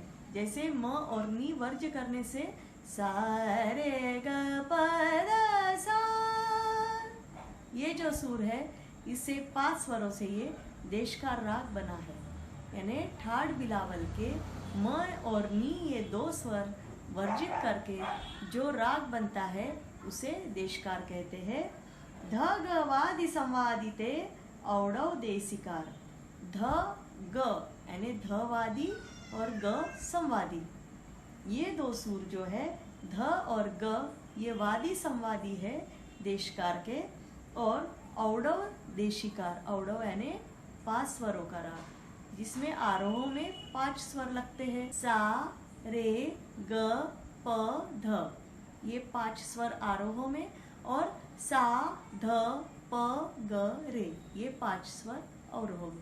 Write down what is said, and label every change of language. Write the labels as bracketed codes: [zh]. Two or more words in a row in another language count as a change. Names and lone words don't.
[hi] जैसे म और नी वर्ज करने से सा रे ग प ध सा, ये जो सुर है इससे 5 स्वरों से ये देशकार राग बना है। यानी ठाट बिलावल के म और नी ये 2 स्वर वर्जित करके जो राग बनता है उसे देशकार कहते हैं। [sa] ध ग वादि संवादिते औडव देशिकार। [hi] ध ग यानी ध वादी और ग संवादी, ये 2 सुर जो है ध और ग ये वादी संवादी है देशकार के। [sa] और औडव देशिकार, [hi] औडव यानी 5 स्वरों का राग जिसमें आरोह में 5 स्वर लगते हैं। सा रे ग प ध, ये 5 स्वर आरोह में, और सा ध प ग रे ये 5 स्वर अवरोह में।